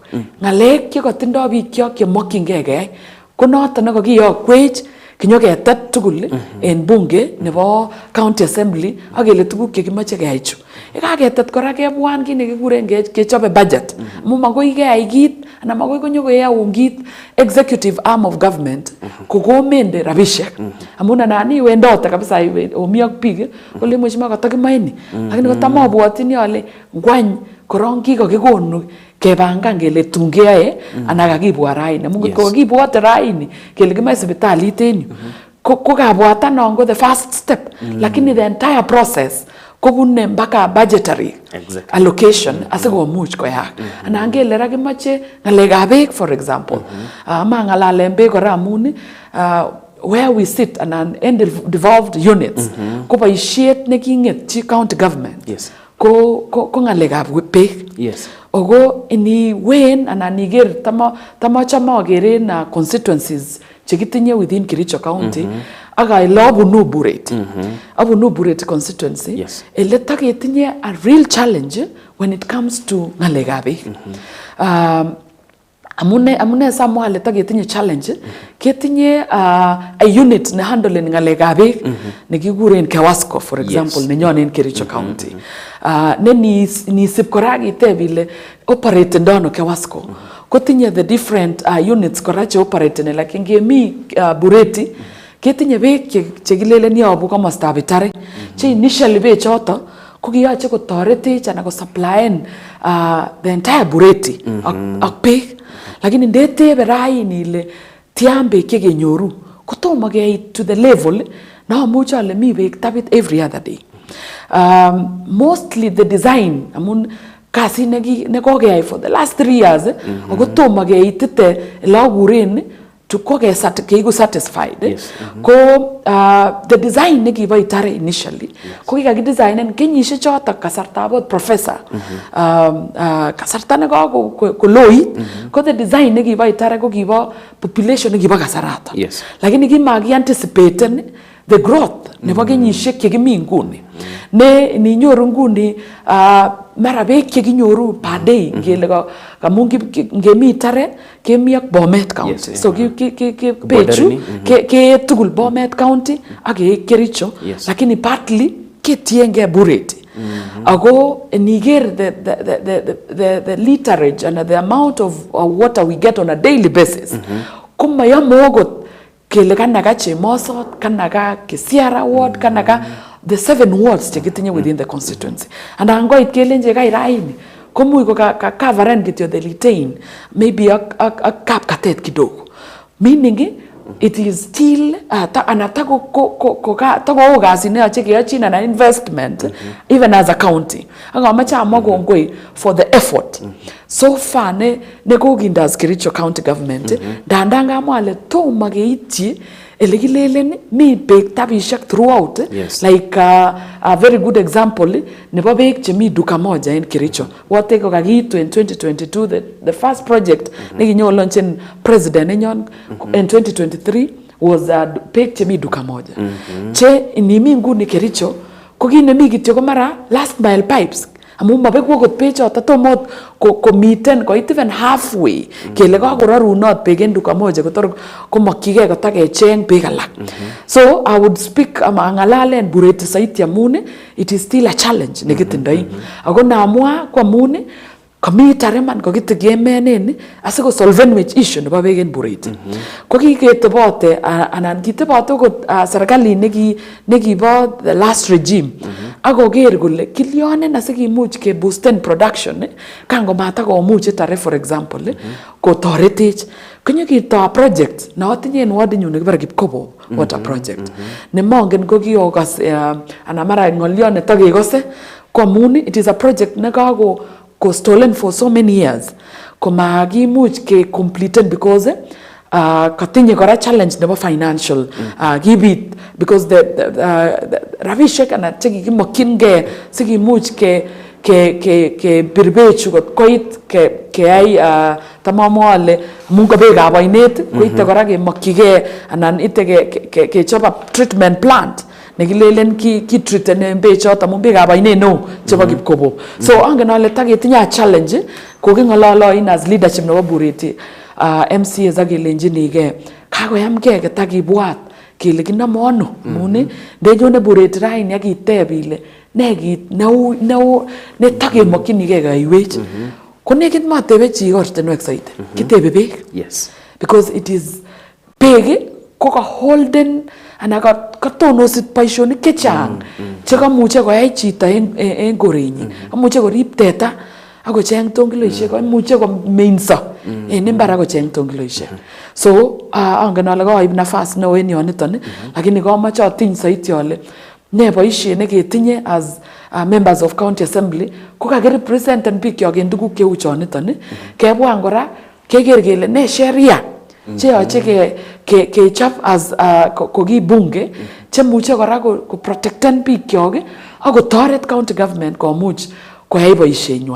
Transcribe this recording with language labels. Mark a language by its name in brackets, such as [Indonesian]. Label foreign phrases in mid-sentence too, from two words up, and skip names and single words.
[Kipsigis] Ng'alek chekotindoi bikyok chemokyingei keyai ko noton nekakiyokwech kinyoketet tugul en bunge nebo [English] county assembly [Kipsigis] akele tuguk chekimoche keyai chu. Yekaketet kora kebwan kit nekikuren kechobe budget. Amun makoi keyai kit anan makoi konyo koyaun kit [English] executive arm of government [Kipsigis] kokomende rabisiek. Amun anan iwendote kabisa omi ak biik kole Mheshimiwa katakimoe ni. Lakini kotam abwotini ale ngwany korong kikakikonu kepangan kele tun keyoe anan kakibwat raini. Amun ko kakibwate raini kele kimae sipitalit en yu. Ko kabwatanon ko [English] the first step. [Kipsigis] Lakini [English] the entire process [Kipsigis] kobune mpaka [English] budgetary allocation [Kipsigis] asikomuch koyak. Anan kele ra kimache ngalekab beek [English] for example. [Kipsigis] Ma ngalalen beek kora amun [English] where we sit [Kipsigis] anan [English] in devolved units [Kipsigis] ko boisiet nekingetchi [English] county government. [Kipsigis] Ko ngalekab beek. Ogo ini wen anan iger tama geren constituencies chekitinye [English] within Kericho County [Kipsigis] aga ilabunu Bureti. Abunu Bureti constituency. Ele taketinye [English] a real challenge when it comes to [Kipsigis] ngalekab beek. Amune samwa le taketinye challenge ketinye [English] a unit [Kipsigis] ne handle ngalekab beek nekikuren Kewasco [English] for example [Kipsigis] nenyon en Kericho County. Ne ni sip kora kitebile operate ndono Kewasco. Kotinye [English] the different units [Kipsigis] kora che operate ne like ngemi Bureti ketinye beek chekilelen yobu komostab Itare che initially beek choto ko kiyoche kotoretech anan ko supplyen [English] the entire Bureti [Kipsigis] ak beek. Lakini ndetebe raini ile tian beek chekenyoru kotomo keit [English] to the level [Kipsigis] na amuche ale mi beek tabit [English] every other day. Mostly the design [Kipsigis] amun kasi nekokeyai [English] for the last 3 years [Kipsigis] akotomo keitite laguren to keiku satisfied. Ko [English] the design [Kipsigis] nekibo Itare initially ko kikakidesignen kenyisiek choto kasartab professor kasarta nekakoloit ko [English] the design [Kipsigis] nekibo Itare ko kibo population nekibo kasarata. Lakini kimaki anticipaten [English] the growth [Kipsigis] nebo kenyisiek chekimi nguni. Ne ninyoru nguni mara beek chekinyoru [English] per day [Kipsigis] ngele kamun ngemi Itare kemi ak Bomet County. So bechu ke tugul Bomet County ak Kericho lakini partly ketienge Bureti. [English] Ago niger the literage and the amount of water we get on a daily basis. [Kipsigis] Kumayamogot kele kanaka Chemosot, kanaka Kisiara ward, kanaka [English] the 7 wards [Kipsigis] chekitinye [English] within the constituency. [Kipsigis] And angoit kelenje kai raini komuch ko coveren kityo the Litein maybe a Kapkatet kidogo. [English] Meaning it is still anataka [Kipsigis] ko gazi ne ache keachin [English] an investment even as a county. [Kipsigis] Angamache amago ngoi [English] for the effort. So far [Kipsigis] ne kogindas Kericho [English] County government [Kipsigis] dandanga mwale to mageityi elegilelen mi beek tabishek throughout. [English] Like a very good example [Kipsigis] nebo beek chemi duka moja in Kericho wote ko kakiitu [English] in 2022 the first project [Kipsigis] nekinyo launchen president enyon [English] in 2023 was [Kipsigis] beek chemi duka moja. Che inimi nguni Kericho ko kinemi kityo ko mara [English] last mile pipes [Kipsigis] amun mabekwo kot beek choto tomot ko miten ko [English] even halfway [Kipsigis] kele kakorarunot beek en duka moja kotor komakyige kotakecheng beek alak. [English] So I would speak [Kipsigis] angalalen Bureti saiti amun it is still a challenge nekitindoi. Ako naamua kwa amun kami Itare man kokitegemenen asiko solven [English] which issue [Kipsigis] nebo beek en Bureti. Ko kiketebote anan kitebote kot serikali nekibo the last regime. Ako ger kole kilyonen asikimuch ke boosten production kango matakomuch Itare [English] for example [Kipsigis] ko toretech konyo kito project na otinye en ward nyu nekibare Kipkobo water project ne mongen ko kiogas ana mara ngolyo ne takekose ko amun [English] it is a project [Kipsigis] ne kako stolen [English] for so many years [Kipsigis] komakimuch ke completed because katinye kora challenge nebo financial gibit [English] because the [Kipsigis] ravishek ana chekikimokyin sikimuch ke birbechu koit ke ai tamamwale mungo beekab oinet koite kora kemokyige anan ite ke chop [English] treatment plant [Kipsigis] nekilelen ki treatene beek choto amun beekab oinet no chebo Kipkobo. So angen ale taketinye challenge kokingololoin [English] as leadership [Kipsigis] nebo Bureti MCA zakelenjinige kakoyamge ketakibwat kele kinamono amun ndenyone Bureti raini akiteb ile ne kit neu ne takemokyinige kaiwech ko nekit matebe chi ortinwek saiti kitebe beek. [English] Because it is [Kipsigis] beek ko ka holden ana katonosit boisionik chechang chekamuche koyai chito en korenyin. Amuche korib teta ako cheng tongiloishek koimuche komeinso en imbar ako cheng tongiloishek. So angen ale koib nafas neo en yoniton lakini komoche atiny soiti ale ne boisiet neketinye [English] as members of county assembly [Kipsigis] ko kakirepresenten bikyok en tuguk cheu choniton kebwan kora keker kele ne sheria cheyoche kechop as kokibunge chemuche kora koprotecten bikyok ak kotoret [English] county government [Kipsigis] komuch koyai boisienywan.